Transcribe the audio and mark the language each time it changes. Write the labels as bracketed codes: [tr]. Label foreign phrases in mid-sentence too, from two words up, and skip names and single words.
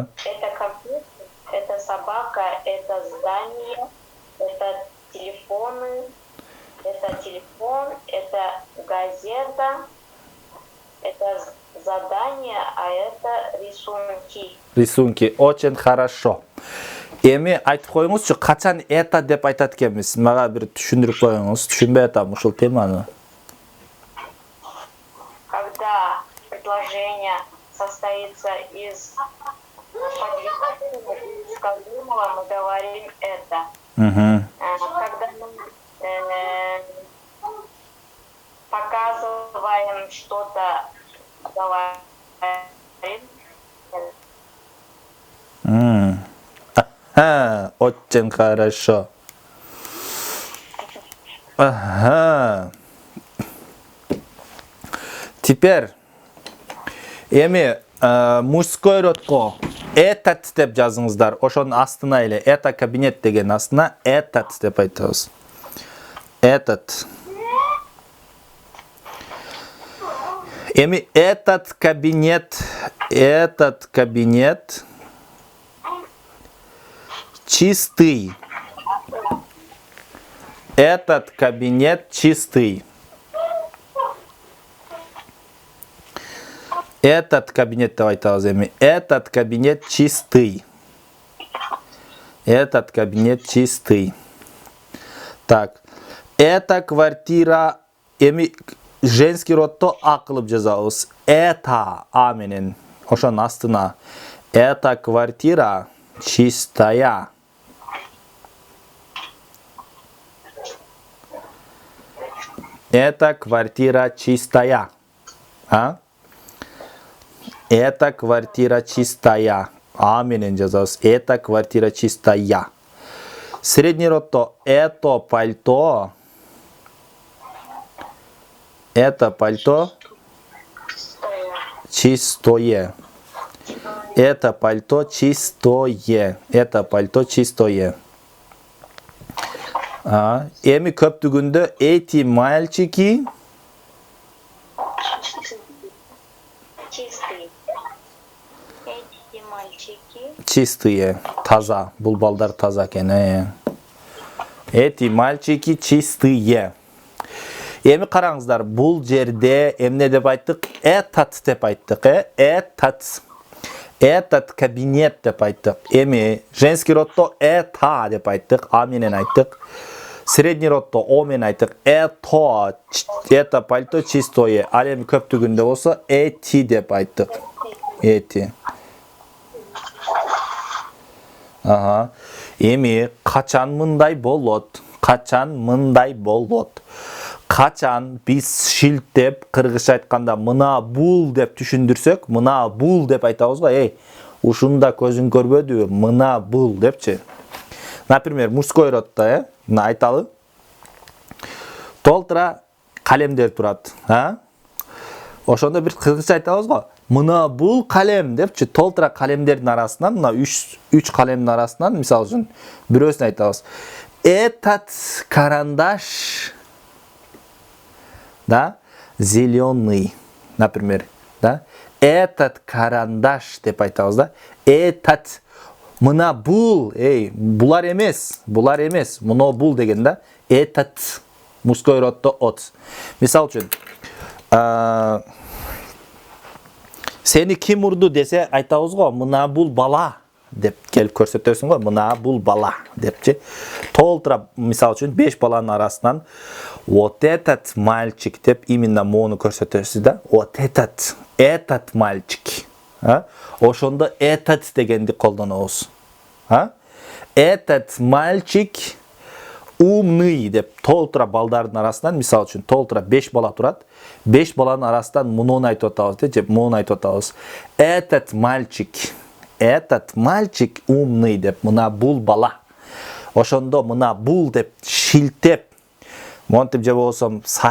[ru] Это компьютер, это собака, это здание, это телефоны, это телефон, это газета, это задание, а это рисунки. Рисунки. Очень хорошо. [ky] Эми айтып коюңузчу, качан это деп айтат экенбиз? Мага бир түшүндүрүп коюңуз. Түшүнбөй атам ушул теманы. [ru] Когда предложение состоится из сказуемого, мы говорим это. Угу. Когда мы показываем что-то, говорим. Ага, очень хорошо. Ага. [ky] Теперь эми [ru] мужской родко этот [ky] деп жазыңыздар. Ошонун астына эле [ru] это кабинет [ky] деген астына этот деп айтабыз. [ru] Этот. Эми этот кабинет чистый. Этот кабинет чистый. Этот кабинет, давайте возьмем. Этот кабинет чистый. Этот кабинет чистый. Так. Эта квартира, женский родто [ky] а кылып жазабыз. Это а менен ошонун астына. [ru] Эта квартира чистая. Эта квартира чистая. А? Эта квартира чистая. [ky] А менен жазабыз. [ru] Эта квартира чистая. Средний родто это пальто. Это пальто чистое. Это пальто чистое. Это пальто чистое. [ky] Эми көптүгүндө [ru] эти мальчики Чистый. Эти мальчики Чистые. [ky] Таза. Бул балдар таза экен. [ru] Эти мальчики чистые. [ky] Эми караңыздар, бул жерде эмне деп айттык? Этот деп айттык, Этот. [ru] Этот кабинет [ky] деп айттык. Эми [ru] женский роддо это [ky] деп айттык, а менен айттык. [ru] Средний роддо [ky] о менен айттык. [ru] Это пальто чистое. [ky] Ал эми көптүгүндө болсо эти деп айттык. [ru] Эти. Ага. [ky] Эми качан мындай болот? Качан мындай болот? Качан биз шилтеп, кыргызча айтканда мына бул деп түшүндүрсөк, мына бул деп айтабыз го. Ушунда көзүң көрбөдүбү? Мына бул депчи. [ru] Например, мужской роддо, [ky] мына айталы. Толтура калемдер турат, Ошондо бир кыргызча айтабыз го. Мына бул калем депчи. Толтура калемдердин арасынан, мына 3 калемдин арасынан, мисалы үчүн, бирөөсүн айтабыз. [ru] Этот карандаш зеленый, например, Этот карандаш [ky] деп айтабыз Этот мына бул, булар эмес, мына бул деген [ru] Этот мужской роддо от. [ky] Мисалы үчүн, сени ким урду десе айтабыз го, мына бул бала деп келип көрсөтөсүң го, мына бул бала депчи. Толтура, мисалы үчүн, 5 баланын арасынан [ru] вот этот мальчик [ky] деп именно мону көрсөтөсүз да. [ru] Вот этот мальчик. [ky] Ошондо этот дегенди колдонобуз. [ru] Этот мальчик умный [ky] деп толтура балдардын арасынан, мисалы үчүн, толтура 5 бала турат. 5 баланын арасынан муну айтып атабыз, же муну айтып атабыз. [ru] Этот мальчик умный [ky] деп, мына бул бала. Ошондо мына бул деп шилтеп, монтип же болсом